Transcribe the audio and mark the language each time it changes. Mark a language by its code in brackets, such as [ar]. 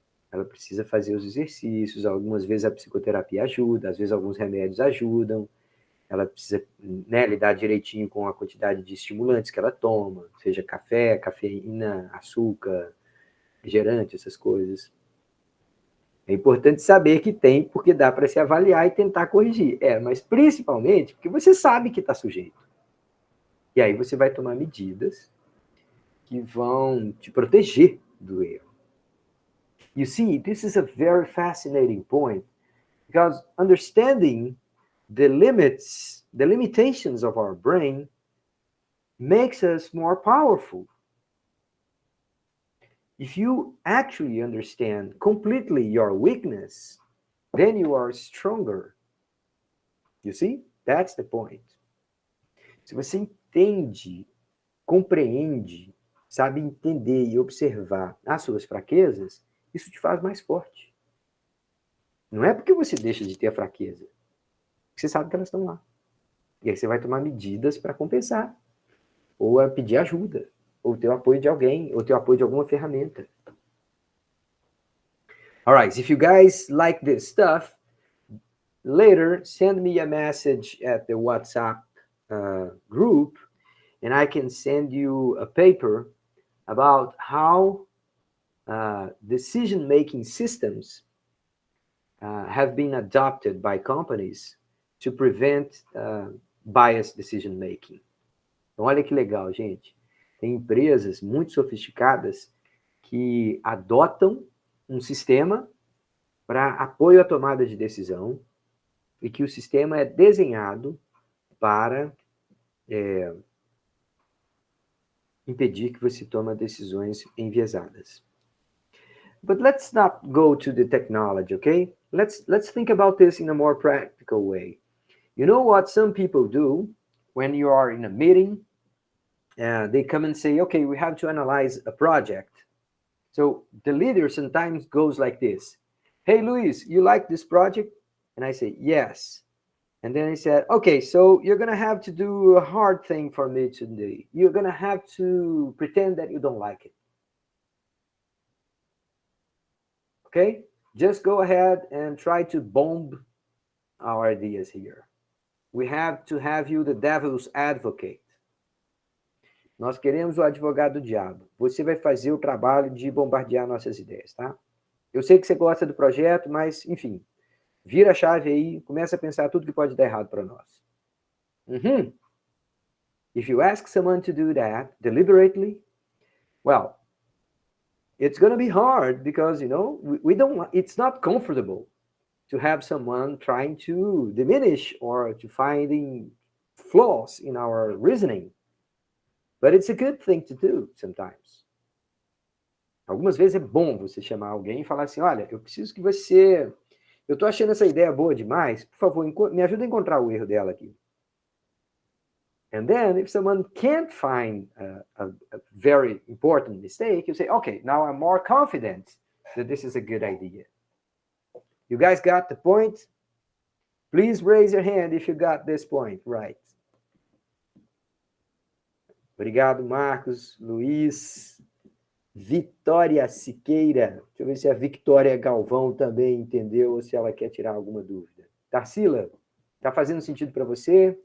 [pt] Ela precisa fazer os exercícios, algumas vezes a psicoterapia ajuda, às vezes alguns remédios ajudam, ela precisa, né, lidar direitinho com a quantidade de estimulantes que ela toma, seja café, cafeína, açúcar, refrigerante, essas coisas. É importante saber que tem, porque dá para se avaliar e tentar corrigir. Mas principalmente porque você sabe que está sujeito. E aí você vai tomar medidas que vão te proteger do erro. [en] You see, this is a very fascinating point, because understanding the limits, the limitations of our brain makes us more powerful. If you actually understand completely your weakness, then you are stronger. You see? That's the point. [pt] Se você entende, compreende, sabe entender e observar as suas fraquezas, isso te faz mais forte. Não é porque você deixa de ter a fraqueza, você sabe que elas estão lá. E aí você vai tomar medidas para compensar, ou a pedir ajuda, ou ter o apoio de alguém, ou ter o apoio de alguma ferramenta. [en] All right, if you guys like this stuff, later send me a message at the WhatsApp group, and I can send you a paper about how decision-making systems have been adopted by companies to prevent biased decision-making. [pt] Então, olha que legal, gente. Tem empresas muito sofisticadas que adotam um sistema para apoio à tomada de decisão e que o sistema é desenhado para impedir que você tome decisões enviesadas. [en] But let's not go to the technology, okay? Let's think about this in a more practical way. You know what some people do when you are in a meeting? They come and say, okay, we have to analyze a project. So the leader sometimes goes like this. Hey, Luis, you like this project? And I say, yes. And then he said, okay, so you're going to have to do a hard thing for me today. You're going to have to pretend that you don't like it. Okay? Just go ahead and try to bomb our ideas here. We have to have you the devil's advocate. [pt] Nós queremos o advogado do diabo. Você vai fazer o trabalho de bombardear nossas ideias, tá? Eu sei que você gosta do projeto, mas, enfim, vira a chave aí, começa a pensar tudo que pode dar errado para nós. [en] If you ask someone to do that deliberately, well, it's going to be hard because, you know, we don't, it's not comfortable to have someone trying to diminish or to finding flaws in our reasoning. But it's a good thing to do sometimes. [pt] Algumas vezes é bom você chamar alguém e falar assim, olha, eu preciso que você... Eu tô achando essa ideia boa demais, por favor, me ajuda a encontrar o erro dela aqui. [en] And then, if someone can't find a very important mistake, you say, okay, now I'm more confident that this is a good idea. You guys got the point? Please raise your hand if you got this point right. [pt] Obrigado, Marcos, Luiz, Vitória Siqueira. Deixa eu ver se a Victoria Galvão também entendeu ou se ela quer tirar alguma dúvida. Tarsila, tá fazendo sentido para você?